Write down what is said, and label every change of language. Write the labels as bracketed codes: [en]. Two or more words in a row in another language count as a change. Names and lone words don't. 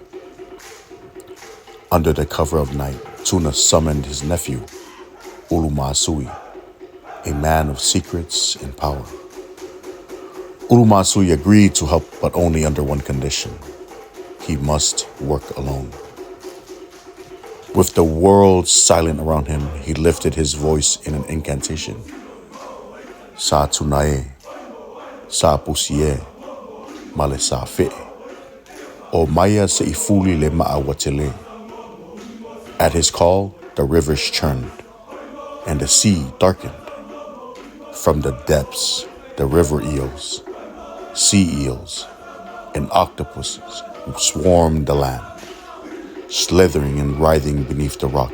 [en] Under the cover of night, Tuna summoned his nephew, Ulumasui, a man of secrets and power. Ulumasui agreed to help, but only under one condition: he must work alone. With the world silent around him, he lifted his voice in an incantation: [sm] "Sa tunae, sa pusie, male sa fe, o maya se ifuli le maawatele." [en] At his call, the rivers churned and the sea darkened. From the depths, the river eels, sea eels, and octopuses swarmed the land, slithering and writhing beneath the rock.